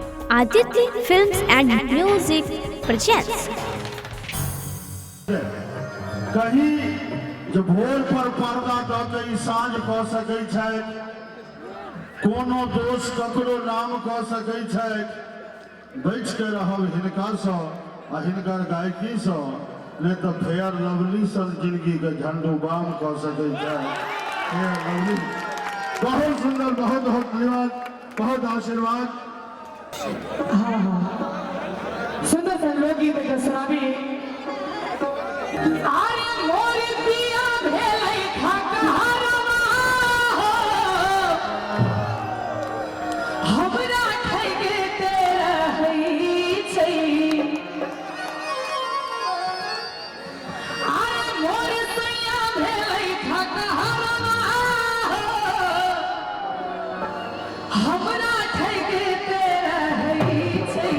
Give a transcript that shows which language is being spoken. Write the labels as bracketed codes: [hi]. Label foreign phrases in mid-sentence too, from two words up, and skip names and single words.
[en] Aditya Films and Music presents. [mai] कहीं जो भोर पर पर्दा दऽ के साँझ कऽ सकै छै, कोनो दोष ककरो नाम कऽ सकै छै, बैठ के रहब हिनकासँ आ हिनकर गायकीसँ, नहीं तो फेयर लवली सन जिंदगी के झंडू बाम कऽ सकै छै। फेयर लवली बहुत सुंदर, बहुत बहुत धन्यवाद, बहुत आशीर्वाद। सुंदर सा लोकगीत के सुनाबी। अरे मोर पिया भेलै ठकहरवा हो, हमरा ठगे ते रहै छै। अरे मोर सैया भेलै ठकहरवा हो, हमरा ठगे ते रहै छै।